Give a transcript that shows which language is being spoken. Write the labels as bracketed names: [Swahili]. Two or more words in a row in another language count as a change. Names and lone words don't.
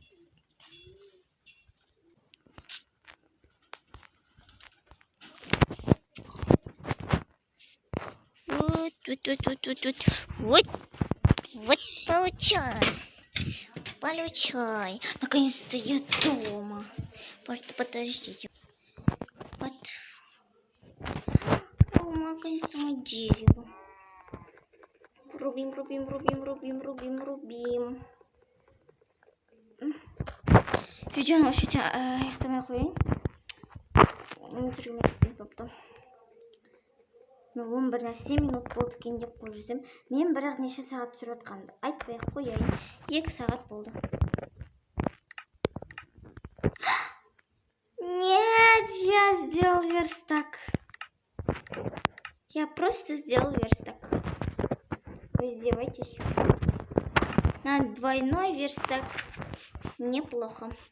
[Russian] Вот получай. Наконец-то я дома. Подождите. Вот. Наконец-то мы дерево. Рубим. [Kazakh] Видеоны вообще аяқтамай қояйын. Мен бір нәрсе минут болды екен деп қойып жүрсем. Мен бірақ неше сағат түсіріп жатқанымды айтпай ақ қояйын. 2 сағат болды. [Russian] Нет, сделал верстак. Я просто сделал верстак. Вы издеваетесь? На двойной верстак неплохо.